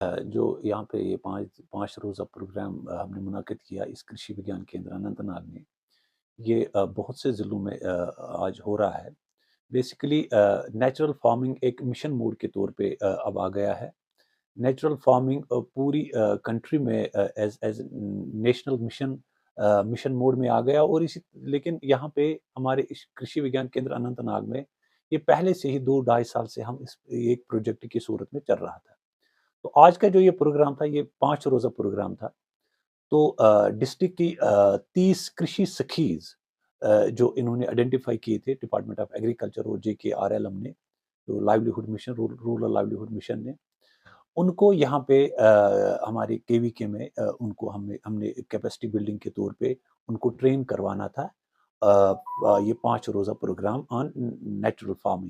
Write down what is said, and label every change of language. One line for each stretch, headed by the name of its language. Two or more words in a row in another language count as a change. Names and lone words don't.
Urdu: جو یہاں پہ یہ پانچ روزہ پروگرام ہم نے منعقد کیا اس کرشی وگیان کیندر اننت ناگ میں، یہ بہت سے ضلعوں میں آج ہو رہا ہے۔
English: basically natural farming
Urdu: ایک
English: mission mode
Urdu: کے طور پہ اب آ گیا ہے۔
English: natural farming
Urdu: پوری کنٹری میں
English: as national mission mode
Urdu: میں آ گیا، اور لیکن یہاں پہ ہمارے اس کرشی وگیان کیندر اننت ناگ میں یہ پہلے سے ہی 2-2.5 سال سے ہم اس ایک پروجیکٹ کی صورت میں چل رہا تھا۔ تو آج کا جو یہ پروگرام تھا یہ 5 روزہ پروگرام تھا۔ تو ڈسٹرکٹ کی 30 کرشی سکھیز جو انہوں نے آئیڈینٹیفائی کیے تھے
English: Department of Agriculture
Urdu: اور JKRLM نے، جو
English: livelihood mission rural livelihood mission
Urdu: نے، ان کو یہاں پہ ہمارے KVK میں ان کو ہم نے
English: capacity building
Urdu: کے طور پہ ان کو ٹرین کروانا تھا یہ 5 روزہ پروگرام
English: on natural farming.